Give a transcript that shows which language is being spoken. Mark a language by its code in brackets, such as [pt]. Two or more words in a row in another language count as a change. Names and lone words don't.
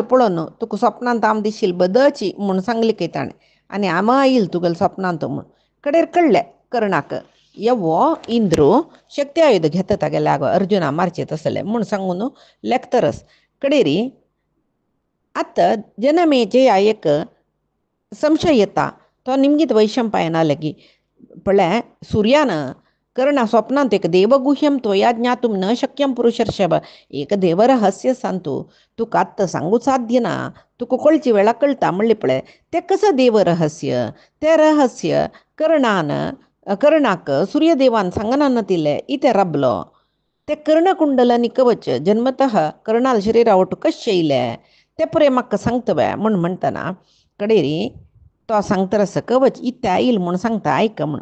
[kok] पळोवन तुका स्वप्नांत हांव दिशिल्ली बदलची म्हूण सांगली खंय ताणें आनी हांव येयलें तुगेले स्वप्नांत म्हूण कडेर कळ्ळें कर्णाक येवो इंद्रू शक्ती आयुध घेता तागेले लागो अर्जुना मारचें तसलें म्हूण सांगून लेखतरस कडेरी आतां जनमेचे एक संशय येता तो निमगीत वैशंपायना लेगीत पळय सूर्यान कर्णा स्वप्नांत एक [sa] देवगुह्यम त्वया ज्ञातुं न शक्यं पुरुषर्षभ [kok] एक देवरहस्य सांतू तुका आत्तां सांगूं साध्य ना तुका कळची वेळा कळटा म्हणलें पळय तें कसं देवरहस्य तें रहस्य कर्णाक सूर्यदेवान सांगना दिलें इतें रबलो तें कर्णकुंडल आनी कवच जन्मतः कर्णाल शरिरा वटू कशें येयलें तें पुरे म्हाका सांगतवय म्हूण म्हणटना कडेरी तो सांगता रस कवच इत्या येईल म्हणून सांगता ऐक म्हण.